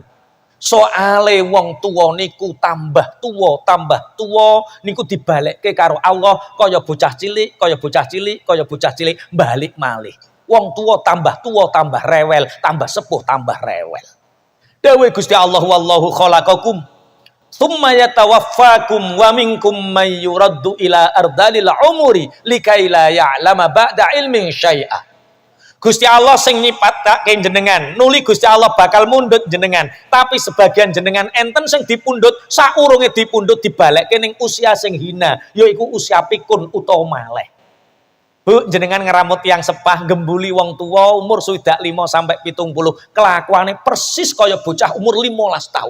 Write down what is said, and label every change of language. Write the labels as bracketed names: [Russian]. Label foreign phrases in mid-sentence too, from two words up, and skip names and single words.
[Javanese] Soale wong tuwa niku tambah tuwa niku dibalekke karo Allah kaya bocah cilik, balik malih. Wong tuwa tambah rewel, tambah sepuh tambah rewel. [Arabic] Dawuh Gusti Allah والله خلقكم ثم يتوفاكم ومنكم من يرد إلى أرذل العمر لكي لا يعلم بعد علم شيئا. [Javanese] Gusti Allah sing nyipatake jenengan, nuli Gusti Allah bakal mundhut jenengan, tapi sebagian jenengan enten sing dipundhut saurunge dipundhut dibalekke ning usia sing hina, yaiku usia pikun utawa malih. Bu, jenengan ngeramut yang sepah gembuli wong tua umur swidak 5 sampai 70, kelakuane persis kaya bocah umur 15 tahun.